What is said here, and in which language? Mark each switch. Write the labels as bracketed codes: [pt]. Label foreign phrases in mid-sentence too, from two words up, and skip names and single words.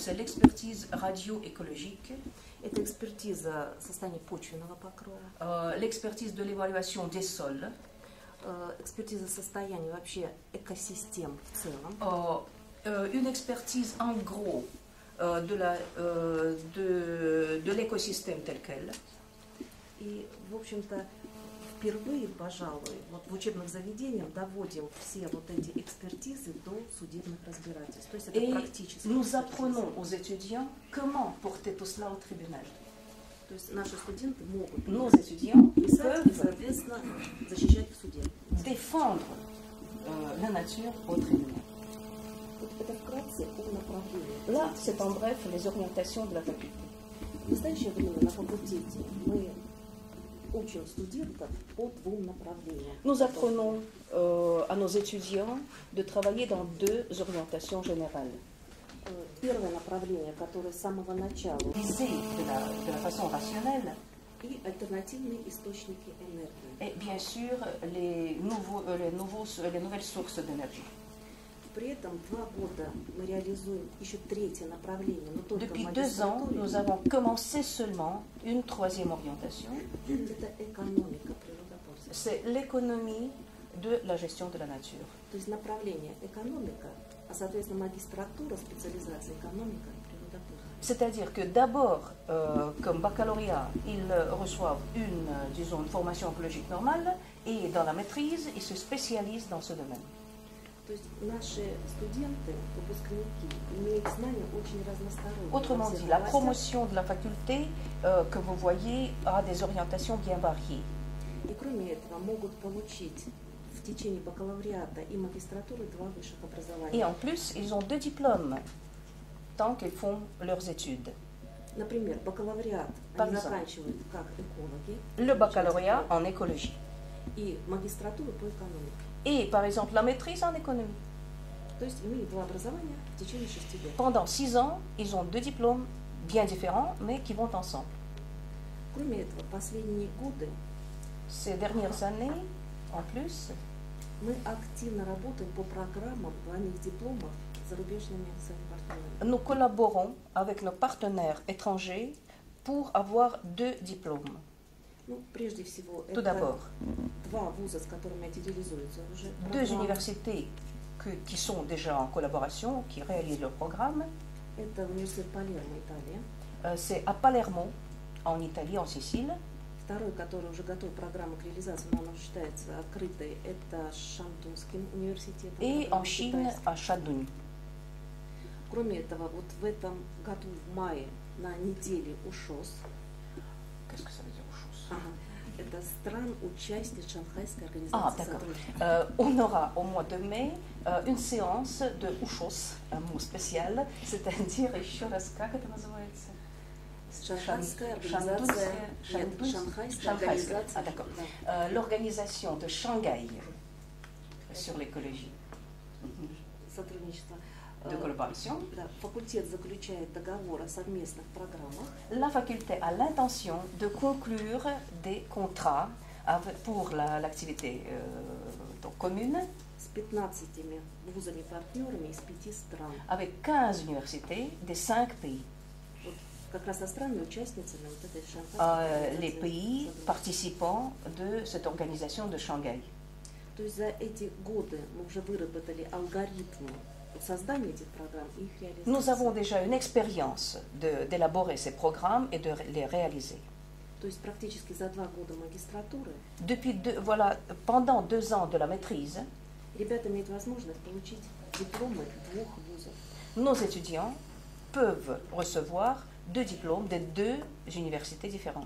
[fr] C'est l'expertise radio-écologique. [ru] Это экспертиза состояния почвенного покрова. [fr] L'expertise de l'évaluation des sols. [ru] Экспертиза состояния вообще экосистем в целом. [fr] Une expertise en gros de l'écosystème tel quel. [ru] И, в общем-то, впервые, пожалуй, вот в учебных заведениях доводим все вот эти экспертизы до судебных разбирательств. То есть это практически. [fr] Nous apprenons aux étudiants comment porter tout cela au tribunal. [ru] То есть наши студенты могут [fr] Nos étudiants [ru] писать и, соответственно, защищать в суде. [fr] Défendre la nature au tribunal. [ru] Это вкратце о направлении. [fr] Là, c'est en bref les orientations de la faculté. [ru] В настоящее время на факультете мы учим студентов по двум направлениям. [fr] Nous apprenons à nos étudiants de travailler dans deux orientations générales. [ru] Первое направление, которое с самого начала, [fr] Visé de la façon rationnelle, [ru] и альтернативные источники энергии. [fr] Et bien sûr les nouvelles sources d'énergie. [ru] При этом 2 года мы реализуем еще третье направление, но только [fr] Depuis [ru] в [fr] 2 ans, [ru] магистратуре. [fr] nous avons commencé seulement une troisième orientation. [ru] Это экономика природопользования. [fr] C'est l'économie de la gestion de la nature. [ru] То есть направление экономика, а соответственно магистратура, специализация экономика и природопользования. [fr] C'est-à-dire que d'abord, comme baccalauréat, ils reçoivent une formation écologique normale, et dans la maîtrise, ils se spécialisent dans ce domaine. [ru] То есть наши студенты, выпускники, имеют знания очень разносторонние. [fr] Autrement dit, la promotion de la faculté que vous voyez a des orientations bien variées. [ru] И кроме этого могут получить в течение бакалавриата и магистратуры 2 высших образования. [fr] Et en plus, ils ont 2 diplômes tant qu'ils font leurs études. [ru] Например, бакалавриат они заканчивают как экологи. [fr] Le baccalauréat en écologie. [ru] И магистратуру по экономике. [fr] Et par exemple la maîtrise en économie. [ru] То есть имеют 2 образования в течение 6 лет. [fr] Pendant 6 ans, ils ont 2 diplômes bien différents, mais qui vont ensemble. [ru] Кроме этого, последние годы [fr] Ces dernières années, en plus, [ru] мы активно работаем по программам двойных дипломов с зарубежными своими партнерами. [fr] nous collaborons avec nos partenaires étrangers pour avoir 2 diplômes. [ru] Ну, прежде всего, [fr] Tout [ru] это [fr] d'abord, [ru] 2 вуза, с которыми эти реализуются уже. [fr] 2 universités qui sont déjà en collaboration, qui réalisent leur programme. [ru] Это университет Палермо, Италия. [fr] C'est à Palermo, en Italie, en Sicile. [ru] Второй, который уже готов программа к реализации, но она считается открытой, это Шантунский университет. [fr] Et en Chine, à Shandong. [ru] Кроме этого, вот в этом году, в мае, на неделе УШОС. [fr] Qu'est-ce que ça veut dire, [ru] УШОС? Это стран-участниц Шанхайской организации сотрудничества. [fr] On aura au mois de mai une séance de УШОС, un mot spécial, c'est-à-dire, [ru] еще раз, как это называется? Шанхайская организация. Шанхайская. [fr] Ah, d'accord. L'organisation de Shanghai sur l'écologie. [ru] Сотрудничество. [fr] De collaboration. [ru] Факультет заключает договор о совместных программах. [fr] La faculté a l'intention de conclure des contrats pour l'activité commune [ru] С 15 вузами-партнерами из 5 стран. [fr] avec 15 universités des 5 pays. [ru] Как раз со странами участницами вот этой Шанхайской. [fr] Les pays participants de cette organisation de Shanghai. [ru] То есть за эти годы мы уже выработали алгоритмы создания этих программ и их реализации. [fr] Nous avons déjà une expérience d'élaborer ces programmes et de les réaliser. [ru] То есть практически за 2 года магистратуры [fr] pendant 2 ans de la maîtrise, [ru] ребята имеют возможность получить дипломы 2 вузов. [fr] Nos étudiants peuvent recevoir 2 diplômes de 2 universités différentes.